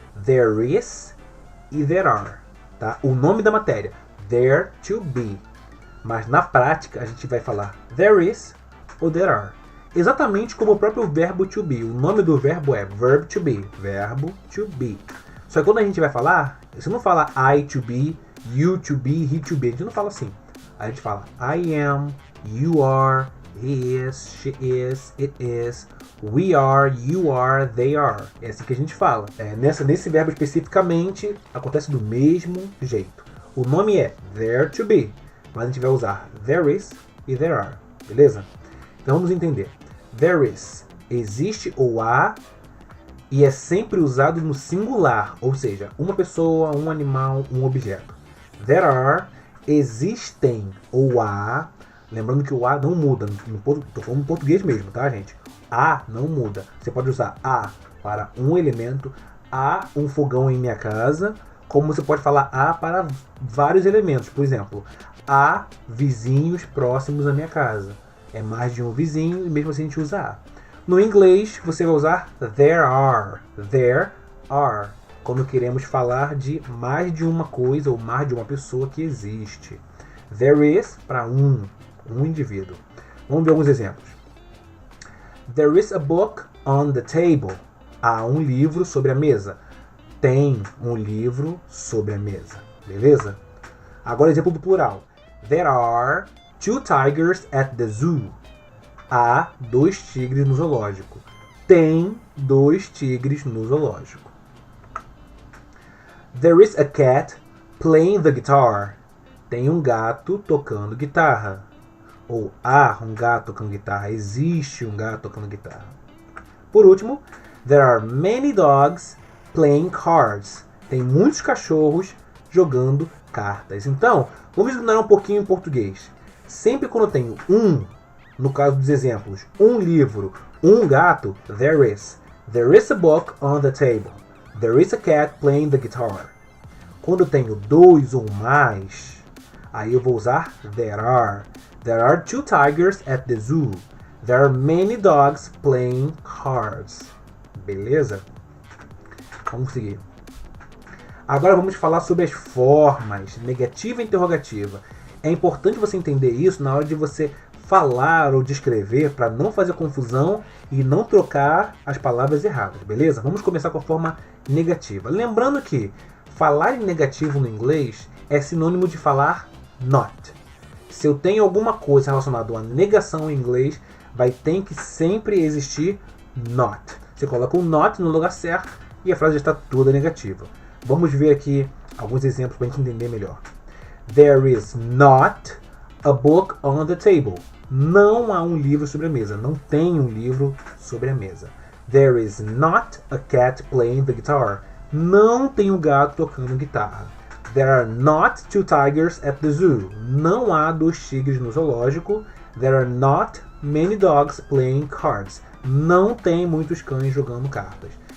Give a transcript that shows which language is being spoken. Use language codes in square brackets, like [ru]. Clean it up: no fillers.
[en] There is e there are. [pt] Tá? O nome da matéria, [en] there to be. [pt] Mas na prática a gente vai falar there is ou there are. Exatamente como o próprio verbo to be. O nome do verbo é verb to be. Verbo to be. Só que quando a gente vai falar, você não fala [en] I to be, you to be, he to be. [pt] A gente não fala assim. A gente fala [en] I am, you are, he is, she is, it is, we are, you are, they are. [pt] É assim que a gente fala. Nesse verbo especificamente, acontece do mesmo jeito. O nome é there to be, mas a gente vai usar there is e there are. Beleza? Então vamos entender. There is, existe ou há, e é sempre usado no singular, ou seja, uma pessoa, um animal, um objeto. There are, existem ou há, lembrando que o há não muda, estou falando em português mesmo, tá gente? Há não muda. Você pode usar há para um elemento, há um fogão em minha casa, como você pode falar há para vários elementos. Por exemplo, há vizinhos próximos à minha casa. É mais de um vizinho e mesmo assim a gente usa há. No inglês você vai usar there are. There are. Quando queremos falar de mais de uma coisa ou mais de uma pessoa que existe. There is para um indivíduo. Vamos ver alguns exemplos. [en] There is a book on the table. [pt] Há um livro sobre a mesa. Tem um livro sobre a mesa. Beleza? Agora exemplo do plural. [en] There are 2 tigers at the zoo. [pt] Há 2 tigres no zoológico. Tem 2 tigres no zoológico. [en] There is a cat playing the guitar. [pt] Tem um gato tocando guitarra. Ou há um gato tocando guitarra. Existe um gato tocando guitarra. Por último, [en] there are many dogs playing cards. [pt] Tem muitos cachorros jogando cartas. Então, vamos ignorar um pouquinho em português. Sempre quando eu tenho no caso dos exemplos, um livro, um gato, there is. [en] There is a book on the table. There is a cat playing the guitar. [pt] Quando eu tenho 2 ou mais, aí eu vou usar there are. [en] There are 2 tigers at the zoo. There are many dogs playing cards. [pt] Beleza? Vamos seguir. Agora vamos falar sobre as formas, negativa e interrogativa. É importante você entender isso na hora de você falar ou descrever para não fazer confusão e não trocar as palavras erradas, beleza? Vamos começar com a forma negativa. Lembrando que falar em negativo no inglês é sinônimo de falar not. Se eu tenho alguma coisa relacionada a uma negação em inglês, vai ter que sempre existir not. Você coloca o not no lugar certo e a frase já está toda negativa. Vamos ver aqui alguns exemplos para a gente entender melhor. [en] There is not a book on the table. [pt] Não há um livro sobre a mesa. Não tem um livro sobre a mesa. [en] There is not a cat playing the guitar. [pt] Não tem um gato tocando guitarra. [en] There are not 2 tigers at the zoo. [pt] Não há 2 tigres no zoológico. [en] There are not many dogs playing cards. [pt] Não tem muitos cães jogando cartas.